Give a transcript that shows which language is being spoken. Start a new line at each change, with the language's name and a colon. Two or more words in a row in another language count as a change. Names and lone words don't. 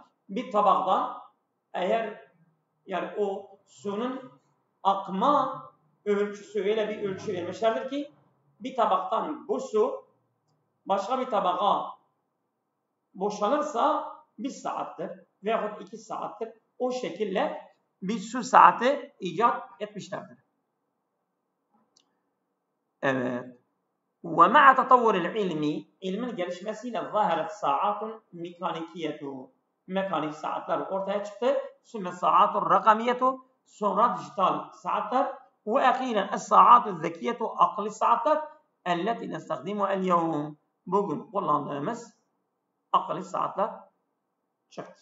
Turkish: Bir tabaktan eğer yani o suyun akma ölçüsü öyle bir ölçü vermişlerdir ki bir tabaktan bu su başka bir tabağa boşalırsa 1 saattir veyahut 2 saattir. O şekilde bir su saati icat etmişlerdir. Evet.
Arabic: ومع تطور العلم
Turkish: ilmin gelişmesiyle
Arabic: ظهرت الساعة الميكانيكية.
Turkish: Mekanik saatler ortaya çıktı.
Arabic: ثم الساعة الرقمية.
Turkish: Sonra dijital saatler.
Arabic: وأخيرا الساعة الذكية
Turkish: akıllı saatler.
Arabic: التي نستخدم اليوم.
Turkish: Bugün kullandığımız akıllı saatler çıktı.